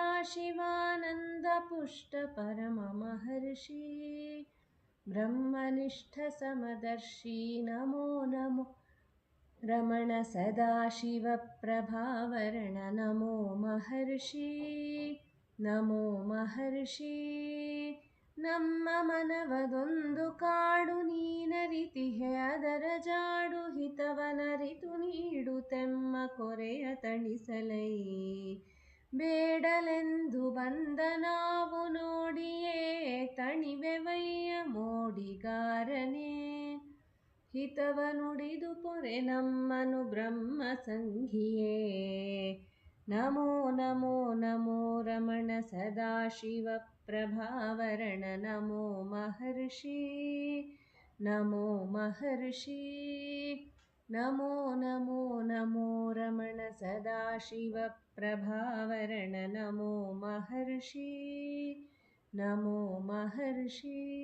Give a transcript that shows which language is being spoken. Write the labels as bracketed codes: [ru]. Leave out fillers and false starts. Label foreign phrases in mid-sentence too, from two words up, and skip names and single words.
[sa] शिवानंद पुष्ट परम महर्षि ब्रह्मनिष्ठ समदर्शी नमो नमो रमण सदाशिव प्रभावरण नमो महर्षि नमो महर्षि [kn] ನಮ್ಮ ಮನವದೊಂದು ಕಾಡು ನೀನರಿತಿಹೆ ಅದರ ಜಾಡು ಹಿತವನರಿತು ನೀಡುತ್ತೆಮ್ಮ ಕೊರೆಯ ತಣಿಸಲೈ ಬೇಡಲೆಂದು ಬಂದ ನಾವು ನೋಡಿಯೇ ತಣಿವೆವಯ್ಯ ಮೋಡಿಗಾರನೇ ಹಿತವ ನುಡಿದು ಪೊರೆ ನಮ್ಮನು ಬ್ರಹ್ಮ ಸಂಘಿಯೇ [sa] ನಮೋ ನಮೋ ನಮೋ ರಮಣ ಸದಾಶಿವ ಪ್ರಭಾವರಣ ನಮೋ महर्षि नमो महर्षि नमो नमो नमो रमण सदाशिव प्रभावरण नमो महर्षि नमो महर्षि